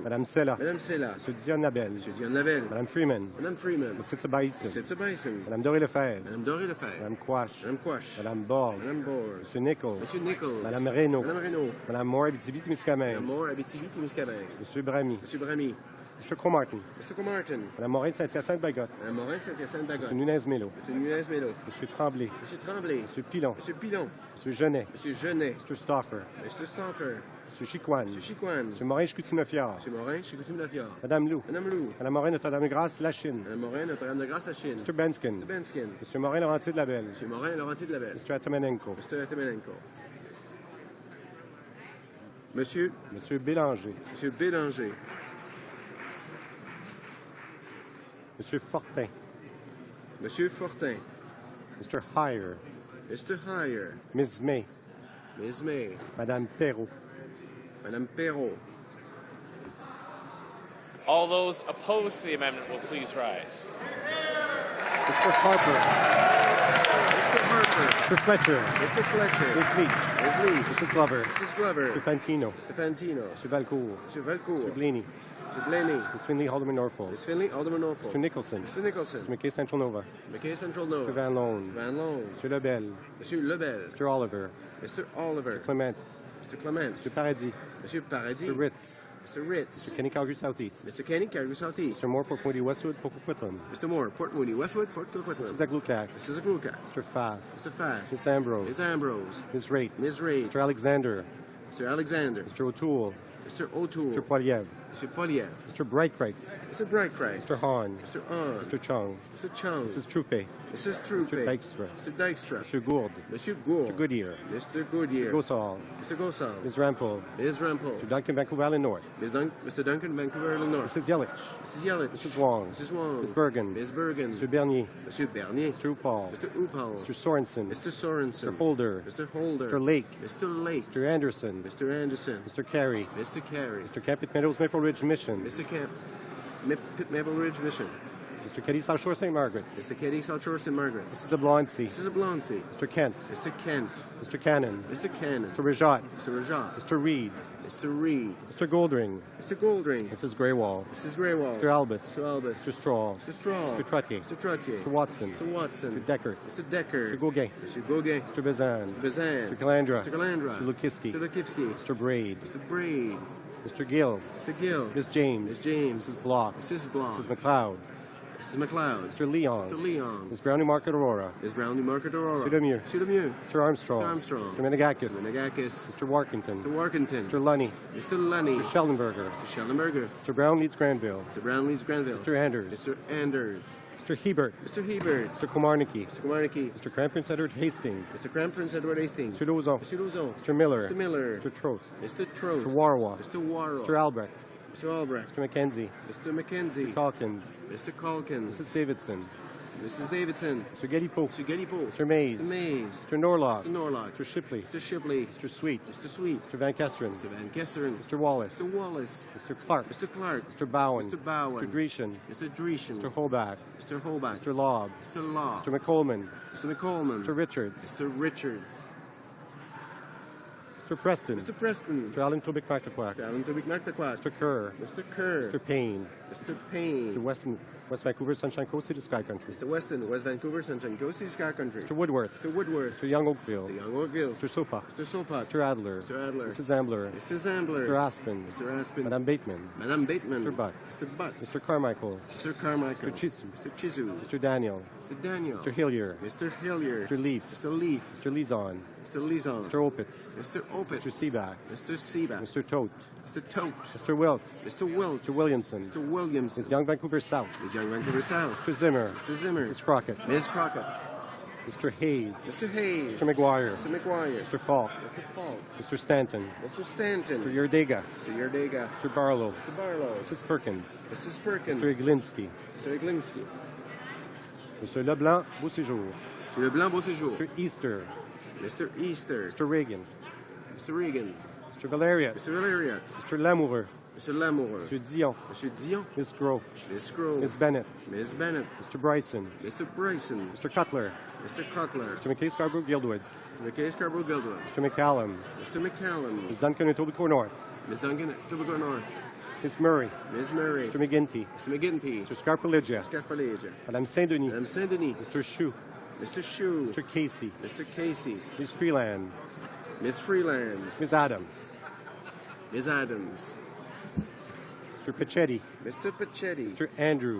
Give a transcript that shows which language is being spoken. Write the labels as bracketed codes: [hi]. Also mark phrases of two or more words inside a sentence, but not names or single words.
[fr] Madame Sella. Madame Sella. Monsieur Dion Nabel. Monsieur Dion Nabel. Madame Freeman. Madame Freeman. Monsieur Tsabaïsen. Monsieur Tsabaïsen. Madame Doré Lefebvre. Madame Doré Lefebvre. Madame Quash. Madame Quash. Madame Borg. Madame Borg. Monsieur Nichols. Monsieur Nichols. Madame Reynaud. Madame Reynaud. Madame Moore Abitibi-Témiscamingue. Madame Moore Abitibi-Témiscamingue. Monsieur Bramy. Monsieur Bramy. [en] Mr. Cromartin. Mr. Cromartin. [fr] Madame Morin Saint-Hyacinthe-Bagotte. Madame Morin Saint-Hyacinthe-Bagotte. Monsieur Nunez-Mélo. Monsieur Nunez-Mélo. Monsieur Tremblay. Monsieur Tremblay. Monsieur Pilon. Monsieur Pilon. Monsieur Genet. Monsieur Genet. [en] Mr. Stauffer. Mr. Stauffer. [fr] Monsieur Chicoine. Monsieur Chicoine. Monsieur Morin-Chicoutimi-Fiard. Monsieur Morin Chicoutimi-Fiard. Madame Lou. Madame Lou. Madame Morin Notre-Dame-de-Grâce, La Chine. Madame Morin Notre-Dame-de-Grâce, La Chine. [en] Mr. Benskin. Mr. Benskin. [fr] Monsieur Morin-Laurentier-de-Labelle. Monsieur Morin Laurentier-de-Labelle. [en] Mr. Atomenenko. Mr. Atomenenko. [fr] Monsieur. Monsieur Bélanger. Monsieur Bélanger. Monsieur Fortin. Monsieur Fortin. [en] Mr. Heyer. Mr. Heyer. Ms. May. Ms. May. Madame Perrault. Madame Perrault. All those opposed to the amendment will please rise. Mr. Harper. Mr. Harper. Mr. Fletcher. Mr. Fletcher. Ms. Leach. Ms. Leach. Mrs. Glover. Mrs. Glover. Mr. Fantino. Mr. Fantino. Mr. Valcourt. Mr. Valcourt. Mr. Blaney. Mr. Blaney. Ms. Finley, Alderman Norfolk. Ms. Finley, Alderman Norfolk. Mr. Nicholson. Mr. Nicholson. Mr. McKay Central Nova. Mr. McKay Central Nova. Mr. Van Loan. Mr. Van Loan. Mr. Lebel. [fr] Monsieur Lebel. [en] Mr. Oliver. Mr. Oliver. Mr. Clement. Mr. Clement. Mr. Paradis. Monsieur Paradis. Mr. Ritz. Mr. Ritz. Mr. Kenny Calgary Southeast. Mr. Kenny, Calgary Southeast. Mr. Moore, Port Moody, Westwood, Port Coquitlam. Mr. Moore, Port Moody, Westwood, Port Coquitlam. Mrs. Aglukac. Mrs. Aglukac. Mr. Fass. Mr. Fass. Ms. Ambrose. Ms. Ambrose. Ms. Raitt. Ms. Raitt. Mr. Alexander. Mr. Alexander. Mr. O'Toole. Mr. O'Toole. Mr. Poiliev. Mr. Poliev. Mr. Brightbright. Mr. Brightbright. Mr. Hahn. Mr. Hahn. Mr. Chung. Mr. Chung. Mrs. Troupe. Mrs. Troupe. Mr. Dykstra. Mr. Dykstra. Mr. Gould. [fr] Monsieur Gould. [en] Mr. Goodyear. Mr. Goodyear. Mr. Gosal. Mr. Gosal. Ms. Rampel. Ms. Rampel. Mr. Duncan, Vancouver Island North. Mr. Duncan, Vancouver Island North. Mrs. Yelich. Mrs. Yelich. Mrs. Wong. Mrs. Wong. Ms. Bergen. Ms. Bergen. Mr. Bernier. [fr] Monsieur Bernier. [en] Mr. Upal. Mr. Upal. Mr. Sorensen. Mr. Sorensen. Mr. Holder. Mr. Holder. Mr. Lake. Mr. Lake. Mr. Anderson. Mr. Anderson. Mr. Carey. Mr. Carey. Mr. Capit Meadows Maple Ridge Mission. Mr. Camp. Maple Ridge Mission. Mr. Keddy, South Shore, St. Margaret's. Mr. Keddy, South Shore, St. Margaret's. Mrs. Oblonsey. Mrs. Oblonsey. Mr. Kent. Mr. Kent. Mr. Cannon. Mr. Cannon. Mr. Rajat. Mr. Rajat. Mr. Reed. Mr. Reed. Mr. Goldring. Mr. Goldring. Mrs. Graywall. Mrs. Graywall. Mr. Albus. Mr. Albus. Mr. Straw. Mr. Straw. Mr. Trottier. Mr. Trottier. Mr. Watson. Mr. Watson. Mr. Decker. Mr. Decker. Mr. Gauguin. Mr. Gauguin. Mr. Bazan. Mr. Bazan. Mr. Calandra. Mr. Calandra. Mr. Lukivsky. Mr. Lukivsky. Mr. Braid. Mr. Braid. Mr. Gill. Mr. Gill. Miss James. Miss James. Mrs. Block. Mrs. Block. Mrs. McLeod. Mrs. McLeod. Mr. Leon. Mr. Leon. Ms. Brownie Market Aurora. Ms. Brownie Market Aurora. Mr. Lemieux. Mr. Lemieux. Mr. Armstrong. Mr. Armstrong. Mr. Menegakis. Mr. Menegakis. Mr. Warkington. Mr. Warkington. Mr. Lunny. Mr. Lunny. Mr. Schellenberger. Mr. Schellenberger. Mr. Brown leads Granville. Mr. Brown leads Granville. Mr. Anders. Mr. Anders. Mr. Hebert. Mr. Hebert. Mr. Komarnicki. Mr. Komarnicki. Mr. Crown Prince Edward Hastings. Mr. Crown Prince Edward Hastings. Mr. Lauzon. Mr. Lauzon. Mr. Miller. Mr. Miller. Mr. Trost. Mr. Trost. Mr. Warwa. Mr. Warwa. Mr. Albrecht. Mr. Albrecht. Mr. McKenzie. Mr. McKenzie. Mr. Calkins. Mr. Calkins. Mrs. Davidson. Mrs. Davidson. Mr. Galipo. Mr. Galipo. Mr. Mays. Mr. Mays. Mr. Norlock. Mr. Norlock. Mr. Shipley. Mr. Shipley. Mr. Sweet. Mr. Sweet. Mr. Van Kesteren. Mr. Van Kesteren. Mr. Wallace. Mr. Wallace. Mr. Clark. Mr. Clark. Mr. Bowen. Mr. Bowen. Mr. Dreeshen. Mr. Dreeshen. Mr. Holbach. Mr. Holbach. Mr. Lobb. Mr. Law. Mr. McColman. Mr. McColman. Mr. Richards. Mr. Richards. Mr. Preston. Mr. Preston. Mr. Allen Tobic McTaquac. Mr. Allen Tobic McTaquac. Mr. Kerr. Mr. Kerr. Mr. Payne. Mr. Payne. Mr. West Vancouver, Sunshine Coast, City Sky Country. Mr. Weston, West Vancouver, Sunshine Coast, City Sky Country. Mr. Woodworth. Mr. Woodworth. Mr. Young Oakville. Mr. Young Oakville. Mr. Sopa. Mr. Sopa. Mr. Adler. Mr. Adler. Mrs. Ambler. Mrs. Ambler. Mr. Aspen. Mr. Aspen. [fr] Madame Bateman. Madame Bateman. [en] Mr. Butt. Mr. Butt. Mr. Carmichael. Mr. Carmichael. Mr. Chizu. Mr. Chizu. Mr. Daniel. Mr. Daniel. Mr. Hillier. Mr. Hillier. Mr. Leaf. Mr. Leaf. Mr. Lizon. Mr. Lizon. Mr. Opitz. Mr. Opitz. Mr. Seaback. Mr. Seaback. Mr. Tote. Mr. Tote. Mr. Wilkes. Mr. Wilkes. Mr. Williamson. Mr. Williamson. Ms. Young Vancouver South. Ms. Young Vancouver South. Mr. Zimmer. Mr. Zimmer. Ms. Crockett. Ms. Crockett. Mr. Hayes. Mr. Hayes. Mr. McGuire. Mr. McGuire. Mr. Falk. Mr. Falk. Mr. Stanton. Mr. Stanton. Mr. Yerdega. Mr. Yerdega. Mr. Barlow. Mr. Barlow. Mrs. Perkins. Mrs. Perkins. Mr. Iglinski. Mr. Iglinski. Mr. Leblanc, Beau Séjour. Mr. Leblanc, Beau Séjour. Mr. Easter. Mr. Easter. Mr. Reagan. Mr. Reagan. Mr. Valeriat. Mr. Valeriat. Mr. Lamoureux. Mr. Lamoureux. Mr. Dion. Mr. Dion. Ms. Grove. Ms. Grove. Ms. Bennett. Ms. Bennett. Mr. Bryson. Mr. Bryson. Mr. Cutler. Mr. Cutler. Mr. McKay Scarborough Guildwood. Mr. McKay Scarborough Guildwood. Mr. McCallum. Mr. McCallum. Ms. Duncan Etobicoke North. Ms. Duncan Etobicoke North. Ms. Murray. Ms. Murray. Mr. McGinty. Mr. McGinty. Mr. Scarpaligia. Mr. Scarpaligia. [fr] Madame Saint-Denis. Madame Saint-Denis. [en] Mr. Chou. Mr. Shue. Mr. Casey. Mr. Casey. Ms. Freeland. Ms. Freeland. Ms. Adams. Ms. Adams. Mr. Pachetti. Mr. Pachetti. Mr. Andrews.